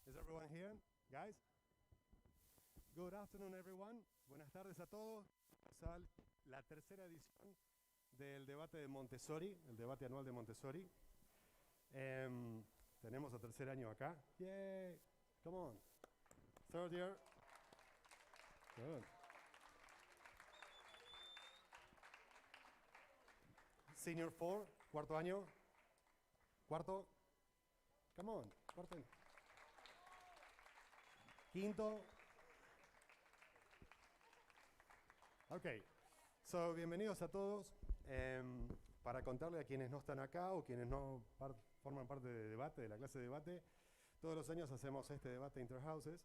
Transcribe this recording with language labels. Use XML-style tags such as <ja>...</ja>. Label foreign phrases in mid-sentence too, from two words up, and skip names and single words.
<en>everyone here, guys? Good afternoon, everyone.</en> <es>Buenas tardes a todos. Empezar la tercera edición del debate de Montessori, el debate anual de Montessori. Tenemos el tercer año acá.</es> <en>Yay! Come on. Third year. Good. Senior 4,</en> <es>cuarto año. Cuarto.</es> <en>Come on,</en> <es>cuarto. Quinto. Ok, so bienvenidos a todos. Para contarle a quienes no están acá o quienes no forman parte de debate, de la clase de debate, todos los años hacemos este debate interhouses.</es>